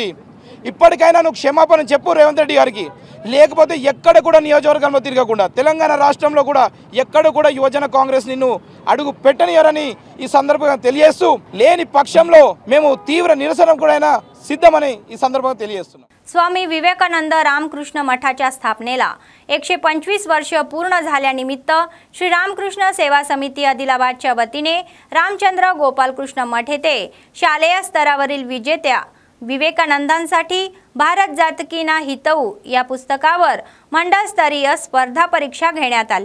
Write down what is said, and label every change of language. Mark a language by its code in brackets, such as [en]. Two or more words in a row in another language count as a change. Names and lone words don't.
[te] ఇప్పటికైనా నువ్వు క్షమాపణ చెప్పు రేవంత్ రెడ్డి గారికి. లేకపోతే ఎక్కడ కూడా నియోజకవర్గంలో తిరగకుండా తెలంగాణ రాష్ట్రంలో కూడా ఎక్కడ కూడా యువజన కాంగ్రెస్ నిన్ను అడుగు పెట్టనియరని ఈ సందర్భంగా తెలియజేస్తూ, లేని పక్షంలో మేము తీవ్ర నిరసన కూడా सिद्धमने ఈ సందర్భంగా తెలియజేస్తున్నాం. [mr] स्वामी विवेकानंद रामकृष्ण मठाच्या स्थापनेला 125 वर्ष पूर्ण झाल्यानिमित्त श्री रामकृष्ण सेवा समिती आदिलाबादच्या वतीने रामचंद्र गोपालकृष्ण मठ येथे शालेय स्तरावरील विजेत्या विवेकानंदांसाठी भारत जातकी ना हितऊ या पुस्तकावर मंडळस्तरीय स्पर्धा परीक्षा घेण्यात आल्या.